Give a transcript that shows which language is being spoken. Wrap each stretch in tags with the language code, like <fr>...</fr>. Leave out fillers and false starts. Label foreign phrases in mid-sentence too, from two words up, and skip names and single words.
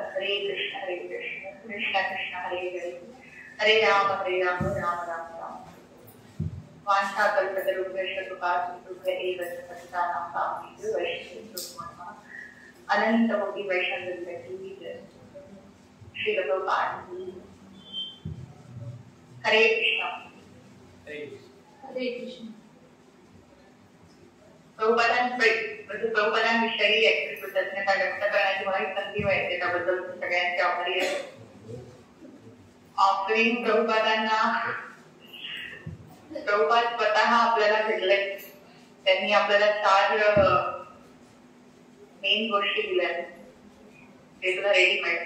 <sa>हरे कृष्ण कृष्ण कृष्ण हरे हरे, हरे राम राम राम राम। वाञ्छाकल्पतरुभ्यश्च कृपासिन्धुभ्य एव च पतितानां पावनेभ्यो वैष्णवेभ्यो नमः। अनन्तकोटि वैष्णवेभ्यो श्री प्रभुपाद। हरे कृष्ण। हरे कृष्ण।</sa> <mr>प्रभुपादांविषयी ऍक्च्युअली कृतज्ञता व्यक्त करण्याची मला एक संधी मिळते, त्याबद्दल सगळ्यांचे आभारी आहे. ऑफरिंग प्रभुपादांना, प्रभुपाद स्वतः आपल्याला भेटले. त्यांनी आपल्याला 4 मेन गोष्टी दिल्या, ते सुद्धा रेडीमेड.</mr>